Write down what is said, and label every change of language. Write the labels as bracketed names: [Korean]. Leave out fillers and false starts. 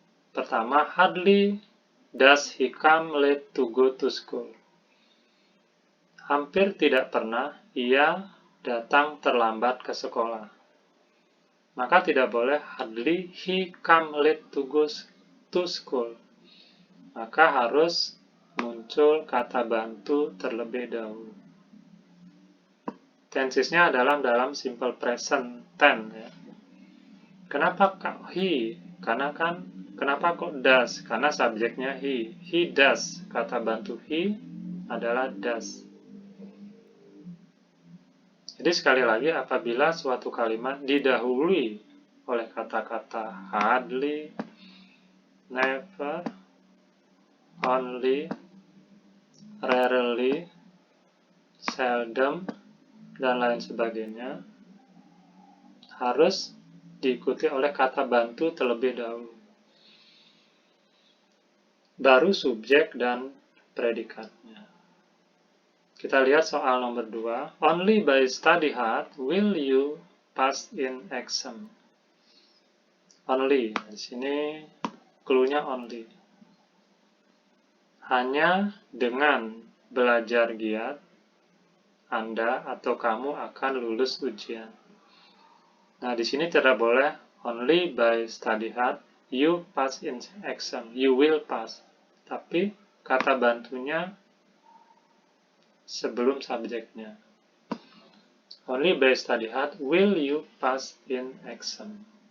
[Indonesian] Pertama, [English] hardly does he come late to go to school. [Indonesian] Hampir tidak pernah ia datang terlambat ke sekolah. Maka tidak boleh [English] hardly he come late to go to school. [Indonesian] Maka harus muncul kata bantu terlebih dahulu. Tensesnya adalah dalam simple present tense. Ya. Kenapa he? Kenapa kok does? Karena subjeknya he. He does. Kata bantu he adalah does. Jadi sekali lagi, apabila suatu kalimat didahului oleh kata-kata hardly, never, only, rarely, seldom, dan lain sebagainya, harus diikuti oleh kata bantu terlebih dahulu. Baru subjek dan predikatnya. Kita lihat soal nomor 2. [English] Only by study hard will you pass in exam. [Indonesian] Only. Di sini clue-nya only. Hanya dengan belajar giat, Anda atau kamu akan lulus ujian. Nah, di sini tidak boleh [English] only by study hard, you pass in exam, you will pass. [Indonesian] Tapi kata bantunya sebelum subjeknya. [English] Only by study hard will you pass in exam.